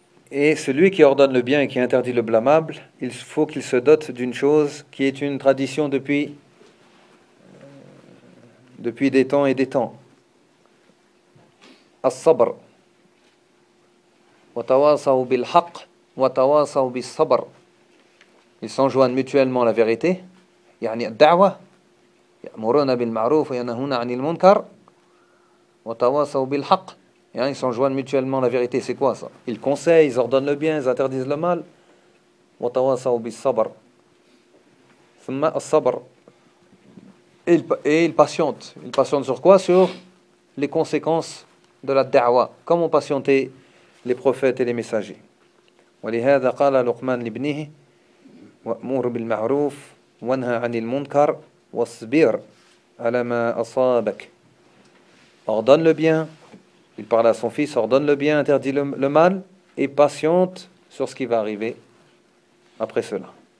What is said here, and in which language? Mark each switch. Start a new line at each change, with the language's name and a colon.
French: Et celui qui ordonne le bien et qui interdit le blâmable, il faut qu'il se dote d'une chose qui est une tradition depuis des temps et des temps.
Arabic: As-sabr. Wa tawasaw bil-haq, wa tawasaw bil-sabr.
French: Ils s'enjoignent mutuellement la vérité.
Arabic: يعني الدعوة يأمرون بالمعروف وينهون عن المنكر وتواصوا بالحق.
French: Ils s'enjoignent mutuellement la vérité. C'est quoi ça? Ils conseillent, ils ordonnent le bien, ils interdisent le mal.
Arabic: وتواصوا بالصبر. ثم الصبر.
French: Et ils patientent. Ils patientent sur quoi? Sur les conséquences de la دعوة. Comme ont patienté les prophètes et les messagers.
Arabic: ولهذا قال لقمان لابنه وأمر بالمعروف وانهى عن المنكر واصبر على ما أصابك.
French: Ordonne le bien. Il parle à son fils, ordonne le bien, interdit le mal, et patiente sur ce qui va arriver après cela.